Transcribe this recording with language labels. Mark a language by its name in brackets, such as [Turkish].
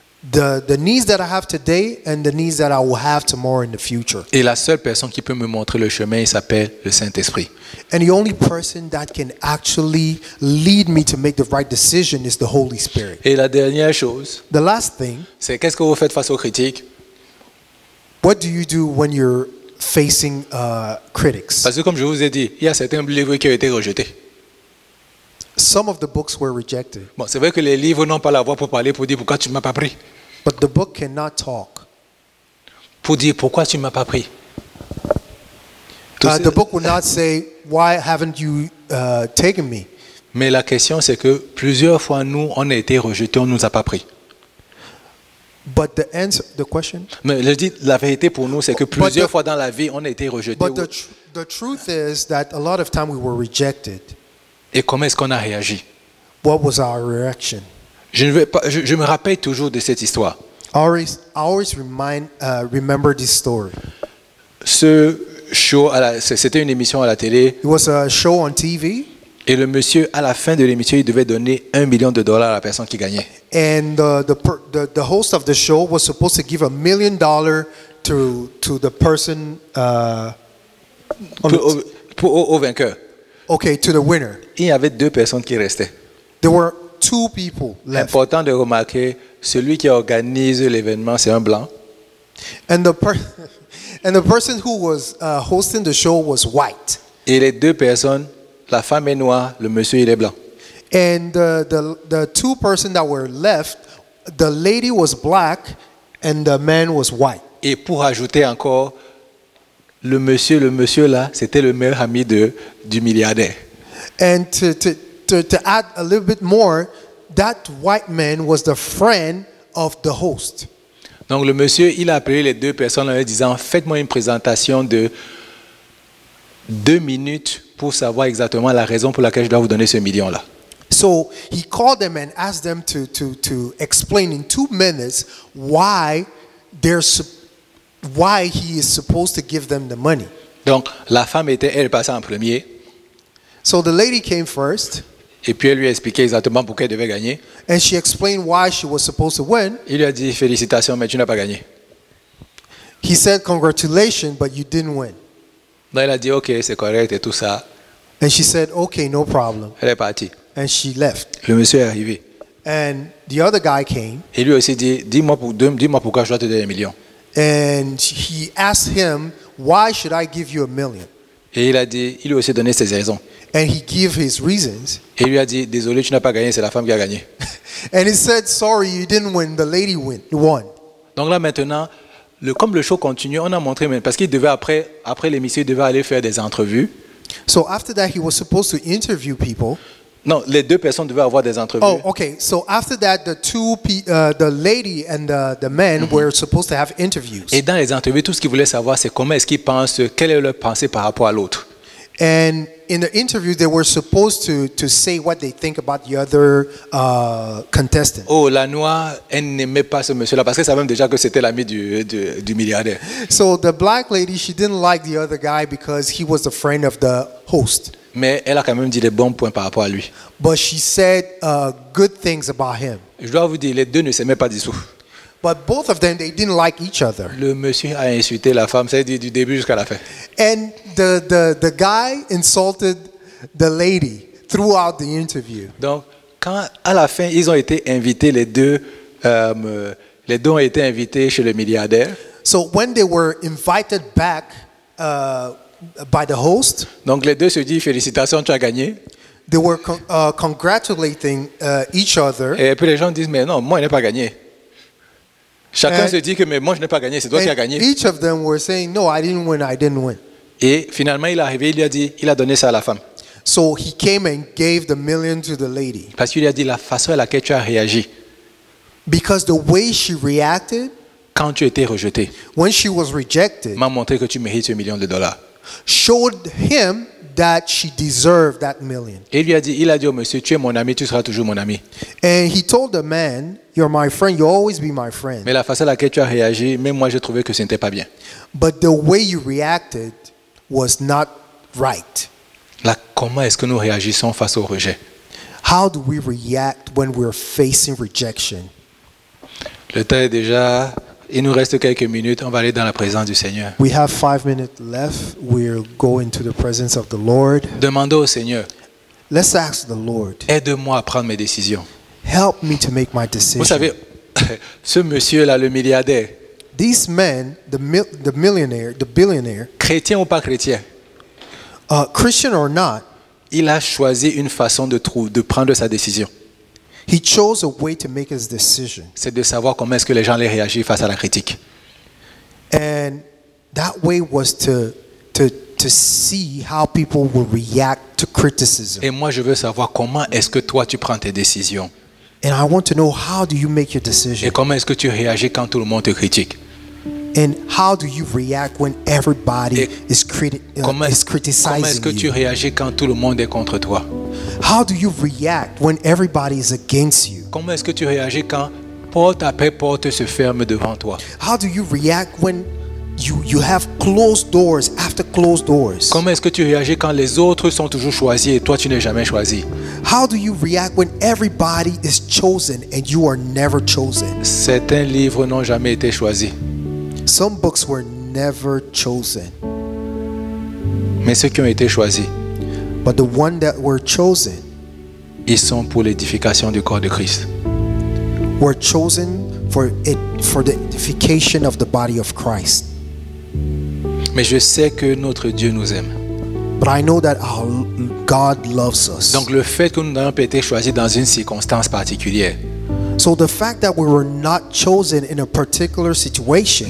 [English] The needs that I have today and the needs that I will have tomorrow in the future. [French] Et la seule personne qui peut me montrer le chemin, il s'appelle le Saint-Esprit. [English] And the only person that can actually lead me to make the right decision is the Holy Spirit. [French] Et la dernière chose, [English] The last thing, [French] c'est qu'est-ce que vous faites face aux critiques? [English] what do you do when you're facing critics? [French] Parce que comme je vous ai dit, il y a certains livres qui ont été rejetés. [English] Some of the books were rejected, [French] Bon, c'est vrai que les livres n'ont pas la voix pour parler, pour dire pourquoi tu ne m'as pas pris. [English] but the book cannot talk. [French] Pour dire pourquoi tu ne m'as pas pris. Tout [English] The book will not say, why haven't you taken me? [French] Mais la question, c'est que plusieurs fois, nous, on a été rejetés, on ne nous a pas pris. [English] But the question? [French] Mais je dis, la vérité pour nous, c'est que plusieurs fois dans la vie, on a été rejetés. [English] But the truth is that a lot of time we were rejected. [French] Et comment est-ce qu'on a réagi? [English] What was our reaction? [French] Je me rappelle toujours de cette histoire. [English] I always remember this story. [French] Ce show, c'était une émission à la télé, [English] It was a show on TV, [French] et le monsieur, à la fin de l'émission, il devait donner $1 million à la personne qui gagnait. [English] and the host of the show was supposed to give $1 million to the person, [French] Au vainqueur. [English] okay, to the winner. [French] Il y avait 2 personnes qui restaient. [English] There were 2 people left. [French] Important de remarquer, celui qui organise l'événement, c'est un blanc. [English] And the and the person who was hosting the show was white. [French] Et les deux personnes, la femme est noire, le monsieur il est blanc. [English] And the two person that were left, the lady was black and the man was white. [French] Et pour ajouter encore, le monsieur là, c'était le meilleur ami du milliardaire. [English] And to add a little bit more, that white man was the friend of the host. [French] Donc le monsieur, il a appelé les deux personnes en leur disant, faites-moi une présentation de 2 minutes pour savoir exactement la raison pour laquelle je dois vous donner ce million-là. [English] So he called them and asked them to explain in 2 minutes why he is supposed to give them the money. [French] Donc la femme elle passait en premier. [English] So the lady came first. [French] Et puis elle lui a expliqué exactement pourquoi elle devait gagner. [English] And she explained why she was supposed to win. [French] Il lui a dit félicitations, mais tu n'as pas gagné. [English] He said congratulations, but you didn't win. [French] Donc elle a dit ok, c'est correct et tout ça. [English] And she said okay, no problem. [French] Elle est partie. [English] And she left. [French] Le monsieur est arrivé. [English] And the other guy came. [French] Il lui a aussi dit dis-moi pourquoi je dois te donner 1 million. [English] And he asked him, why should I give you $1 million? [French] Et il lui a aussi donné ses raisons. [English] And he gave his reasons. [French] Et il lui a dit désolé, tu n'as pas gagné, c'est la femme qui a gagné. [English] And he said, sorry, you didn't win, the lady won. [French] Donc là maintenant, comme le show continue, on a montré, parce qu'il devait après l'émission, il devait aller faire des entrevues. [English] So after that, he was supposed to interview people. [French] Non, les deux personnes devaient avoir des entrevues. [English] Oh, okay. So after that, the lady and the man were supposed to have interviews. [French] Et dans les entrevues, tout ce qu'ils voulaient savoir, c'est comment est-ce qu'ils pensent, quelle est leur pensée par rapport à l'autre. [English] And in the interview, they were supposed to say what they think about the other contestant. [French] Oh, la noire, elle n'aimait pas ce monsieur-là parce qu'elle savait même déjà que c'était l'ami du milliardaire. [English] So the black lady, she didn't like the other guy because he was the friend of the host. [French] Mais elle a quand même dit des bons points par rapport à lui. [English] But she said good things about him. [French] Je dois vous dire, les deux ne s'aimaient pas du tout. [English] But both of them, they didn't like each other. [French] Le monsieur a insulté la femme, c'est du début jusqu'à la fin. [English] And the guy insulted the lady throughout the interview. [French] Donc, quand à la fin, ils ont été invités, les deux ont été invités chez le milliardaire. [English] So when they were invited back by the host, [French] donc les deux se disent félicitations, tu as gagné. [English] They were congratulating each other. [French] Et puis les gens disent mais non, moi je n'ai pas gagné. Chacun se dit que mais moi je n'ai pas gagné, c'est toi qui as gagné. [English] Each of them were saying no, I didn't win. [French] Et finalement il est arrivé, il a donné ça à la femme. [English] So he came and gave the $1 million to the lady. [French] Parce qu'il a dit la façon à laquelle tu as réagi. [English] Because the way she reacted, [French] quand tu étais rejeté, [English] when she was rejected, [French] m'a montré que tu mérites $1 million. [English] Showed him that she deserved that $1 million. [French] Et il a dit au monsieur, tu es mon ami, tu seras toujours mon ami. [English] And he told the man, you're my friend, you'll always be my friend. [French] Mais la façon à laquelle tu as réagi, même moi j'ai trouvé que ce n'était pas bien. [English] But the way you reacted was not right. [French] Là, comment est-ce que nous réagissons face au rejet? [English] How do we react when we're facing rejection? [French] Le temps est déjà. Il nous reste quelques minutes. On va aller dans la présence du Seigneur. [English] We have 5 minutes left. We'll go into the presence of the Lord. [French] Demandez au Seigneur. [English] Let's ask the Lord. [French] Aide-moi à prendre mes décisions. [English] Help me to make my decision. [French] Vous savez, ce monsieur-là, le milliardaire. [English] These men, the billionaire. [French] Chrétien ou pas chrétien. [English] Christian or not. [French] Il a choisi une façon de prendre sa décision. [English] He chose a way to make his decision. [French] C'est de savoir comment est-ce que les gens allaient réagir face à la critique. [English] And that way was to see how people will react to criticism. [French] Et moi je veux savoir comment est-ce que toi tu prends tes décisions. [English] And I want to know how do you make your decision. [French] Et comment est-ce que tu réagis quand tout le monde te critique. [English] And how do you react when everybody is criticizing [French] comment est-ce que tu réagis quand tout le monde est contre toi? [English] How do you react when everybody is against you? [French] Comment est-ce que tu réagis quand porte après porte se ferme devant toi? [English] How do you react when you have closed doors after closed doors? [French] Comment est-ce que tu réagis quand les autres sont toujours choisis et toi tu n'es jamais choisi? [English] How do you react when everybody is chosen and you are never chosen? [French] Certains livres n'ont jamais été choisis. [English] Some books were never chosen. [French] Mais ceux qui ont été choisis, [English] but the ones that were chosen, [French] ils sont pour l'édification du corps de Christ. [English] Were chosen for the edification of the body of Christ. [French] Mais je sais que notre Dieu nous aime. [English] But I know that our God loves us. [French] Donc le fait que nous n'ayons pas été choisis dans une circonstance particulière [English] So the fact that we were not chosen in a particular situation